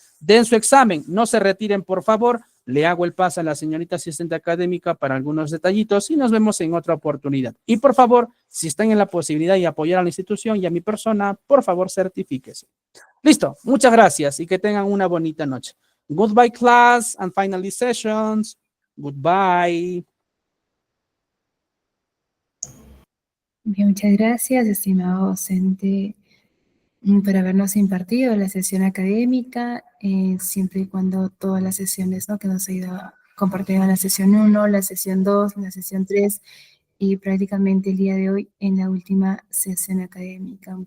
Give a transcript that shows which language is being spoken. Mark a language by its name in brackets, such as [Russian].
[Spanish] Den su examen, no se retiren por favor. Le hago el pase a la señorita asistente académica para algunos detallitos y nos vemos en otra oportunidad. Y por favor, si están en la posibilidad de apoyar a la institución y a mi persona, por favor, certifíquese. Listo, muchas gracias y que tengan una bonita noche. [English] Goodbye, class, and finally sessions. Goodbye. [Spanish] Bien, muchas gracias, estimado docente, por habernos impartido la sesión académica, siempre y cuando todas las sesiones, ¿no?, que nos ha ido compartiendo la sesión 1, la sesión 2, la sesión 3 y prácticamente el día de hoy en la última sesión académica.